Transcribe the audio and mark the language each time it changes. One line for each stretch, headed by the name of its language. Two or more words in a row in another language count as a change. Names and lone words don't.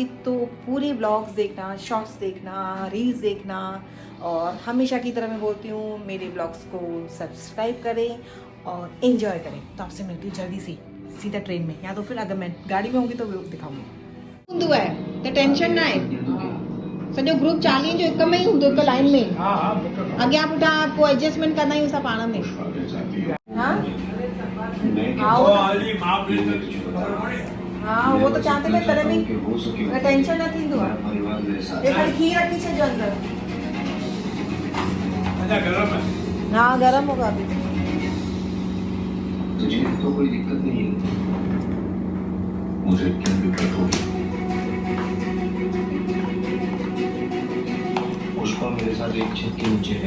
Hindi: तो पूरे व्लॉग्स देखना, शॉर्ट्स देखना, रील्स देखना। और हमेशा की तरह मैं बोलती हूँ मेरे व्लॉग्स को सब्सक्राइब करें और एंजॉय करें। तो आपसे मिलती हूँ जल्दी से सीधा ट्रेन में, या तो फिर अगर मैं गाड़ी में होंगी तो व्लॉग दिखाऊंगी। तो टेंशन ना है,
Sindhi: सॼो ग्रुप 40 जो हिक में ही हूंदो, हिक लाइन में। अॻियां पुठियां
Hindi: आपको एडजस्टमेंट करना ही
Sindhi: उसा पाण में।
Hindi: हाँ वो तो चाहते थे,
Sindhi: तॾहिं बि टेंशन न थींदो आहे। ये खाली खीर रखी छॾिजो अंदर।
Hindi: हाँ गरम होगा अभी। तुझे तो कोई दिक्कत नहीं है, मुझे क्या दिक्कत होगी। पुष्पा मेरे साथ एक छत के नीचे है।